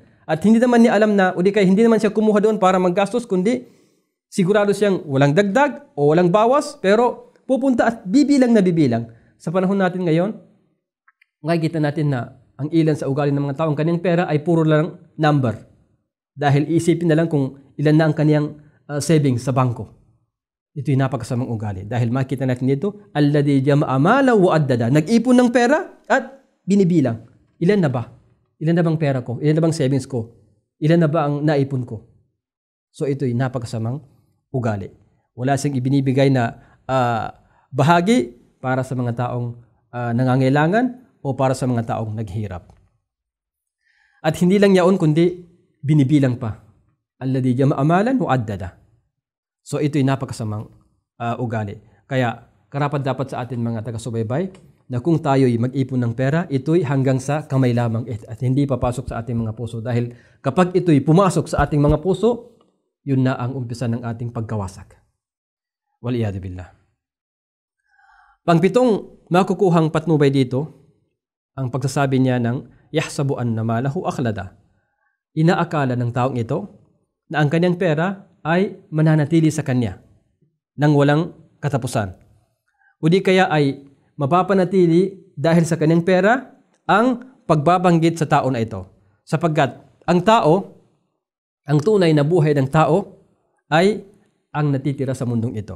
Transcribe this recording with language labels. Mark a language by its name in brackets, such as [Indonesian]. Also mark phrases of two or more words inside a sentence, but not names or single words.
[Filipino] At hindi naman niya alam na, o di kaya hindi naman siya kumuha doon para maggastos, kundi sigurado siyang walang dagdag o walang bawas, pero pupunta at bibilang na bibilang. Sa panahon natin ngayon, makikita natin na ang ilan sa ugali ng mga taong kanyang pera ay puro lang number. Dahil isipin na lang kung ilan na ang kanyang savings sa bangko. Ito'y napakasamang ugali. Dahil makita natin dito, [Arabic] الذي جمع مالا وعدده. [Filipino] Nag-ipon ng pera at binibilang. Ilan na ba? Ilan na bang pera ko? Ilan na bang savings ko? Ilan na ba ang naipon ko? So ito'y napakasamang ugali. Wala siyang ibinibigay na bahagi para sa mga taong nangangailangan o para sa mga taong naghihirap. At hindi lang yaon kundi binibilang pa. [Arabic] الذي جمع مالا وعدده. [Filipino] So ito'y napakasamang ugali. Kaya karapat dapat sa atin mga taga-subaybay na kung tayo'y mag-ipon ng pera, ito'y hanggang sa kamay lamang at hindi papasok sa ating mga puso. Dahil kapag ito'y pumasok sa ating mga puso, yun na ang umpisa ng ating pagkawasak. [Arabic] والعياذ بالله. [Filipino] Pangpitong makukuhang patnubay dito, ang pagsasabi niya ng [Arabic] يحسب أن ماله أخلده. [Filipino] Inaakala ng taong ito na ang kanyang pera ay mananatili sa kanya nang walang katapusan. O di kaya ay mapapanatili dahil sa kanyang pera ang pagbabanggit sa tao na ito. Sapagkat ang tao, ang tunay na buhay ng tao ay ang natitira sa mundong ito.